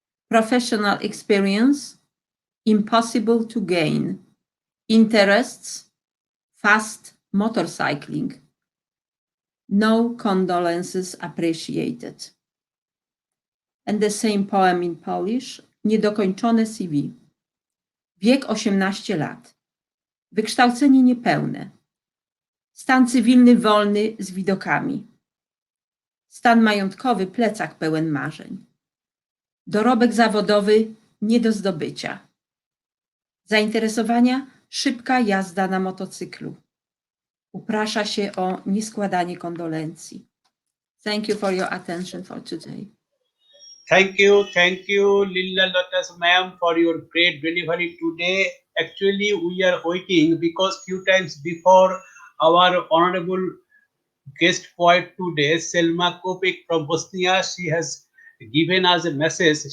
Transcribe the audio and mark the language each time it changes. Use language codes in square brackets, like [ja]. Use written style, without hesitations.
[en] Professional experience impossible to gain. Interests fast motorcycling. No condolences appreciated. And the same poem in Polish. [pl] Niedokończone CV. Wiek 18 lat. Wykształcenie niepełne. Stan cywilny wolny z widokami. Stan majątkowy plecak pełen marzeń. Dorobek zawodowy nie do zdobycia. Zainteresowania szybka jazda na motocyklu. Uprasza się o nieskładanie kondolencji. [en] Thank you for your attention for today. Thank you, Lilla Lotus, ma'am, for your great delivery today. Actually, we are waiting because few times before our honorable guest poet today, Selma Kopic from Bosnia, she has given us a message.